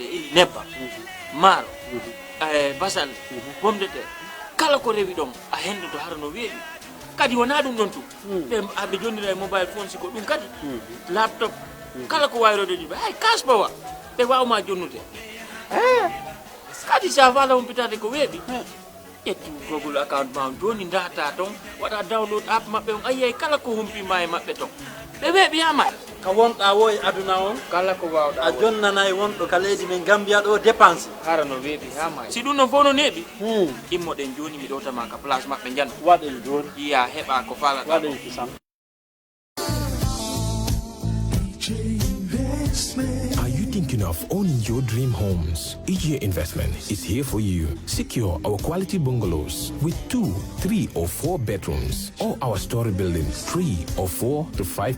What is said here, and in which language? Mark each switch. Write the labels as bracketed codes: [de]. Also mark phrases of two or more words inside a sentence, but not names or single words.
[ff] ili nebba maro basal pomme de terre kala ko rewi don a hendo to har no weebi kadi wona dum don tu be abbe jonnira [en] mobile phone [ff] siko dum kadi laptop kala ko wayro de jibe ay kasbawa be wawma jonnute kadi sa fala on pitade ko weebi etti [en] Google account [ff] ma joni data ton wada [en] download app [ff] mabbe on ayay kala ko humpi may mabbe ton be weebi ama ka wonda woy aduna on kala ko wawda a jonnana e wondo ka leydi men Gambia do dépense harano weebi ama si dun no fono nebi immo den joni mi do tama ka place mabbe jan waden joni iya heba ko fala waden kisam. [en] Are you thinking of owning your dream homes? EJ Investment is here for you. Secure our quality bungalows with 2, 3 or 4 bedrooms, or our story buildings 3 or 4 to 5